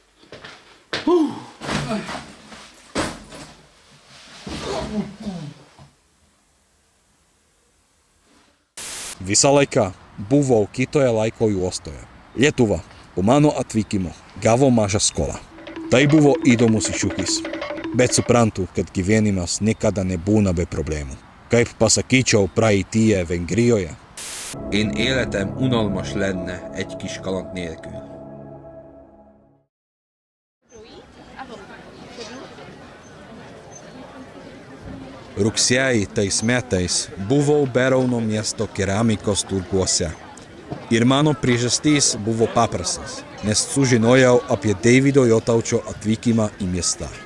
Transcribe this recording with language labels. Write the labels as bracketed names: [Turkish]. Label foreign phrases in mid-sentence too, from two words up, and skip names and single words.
[Lithuanian] Visą laiką buvau kitoje laiko juostoje. Lietuva po mano atvykimo gavo mažą skolą. Tai buvo įdomus iššūkis, bet suprantu, kad gyvenimas niekada nebūna be problemų. Kaip pasakyčiau praeityje Vengrijoje. [Hungarian] Én életem unalmas lenne egy kis kaland nélkül. [Lithuanian] Rugsėjį tais metais buvau Berauno miesto keramikos turguose. Ir mano priežastys buvo paprastas, nes sužinojau apie Deivido Jotaučio atvykimą į miestą.